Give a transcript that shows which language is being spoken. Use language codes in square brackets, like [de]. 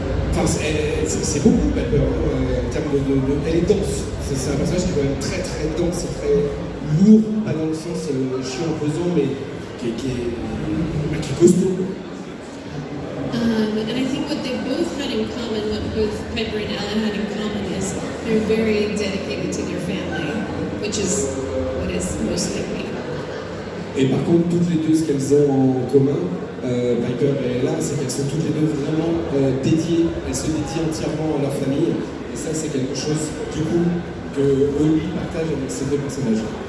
[fr] Enfin, c'est beaucoup Piper en termes de. Elle est dense. C'est un personnage qui est quand même très très dense et très lourd, pas dans le sens chiant, pesant, mais qui est costaud. [en] And I think what they both had in common, what both Piper and Ella had in common, is they're very dedicated to their family, which is what is most like me. [fr] Et par contre, toutes les deux, ce qu'elles ont en commun, Piper et Ella, c'est qu'elles sont toutes les deux vraiment dédiées, elles se dédient entièrement à leur famille, et ça c'est quelque chose, du coup, que Oli partage avec ces deux personnages.